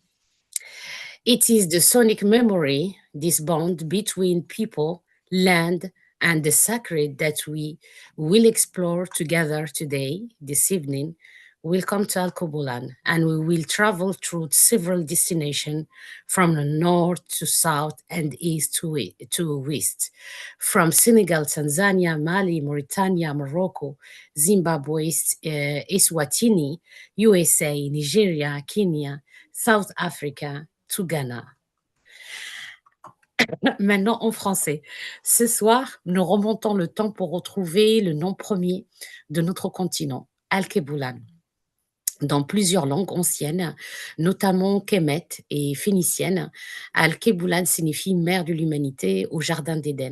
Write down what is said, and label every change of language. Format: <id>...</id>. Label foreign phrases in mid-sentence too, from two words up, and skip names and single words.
<en>It is the sonic memory, this bond between people, land, and the sacred that we will explore together today, this evening. Welcome to Alkebulan, and we will travel through several destinations from the north to south and east to west, from Senegal, Tanzania, Mali, Mauritania, Morocco, Zimbabwe, Eswatini, USA, Nigeria, Kenya, South Africa, to Ghana.</en> <fr>Maintenant en français. Ce soir, nous remontons le temps pour retrouver le nom premier de notre continent, Alkebulan. dans plusieurs langues anciennes, notamment Kemet et phénicienne. Alkebulan signifie mère de l'humanité au jardin d'Éden.</fr>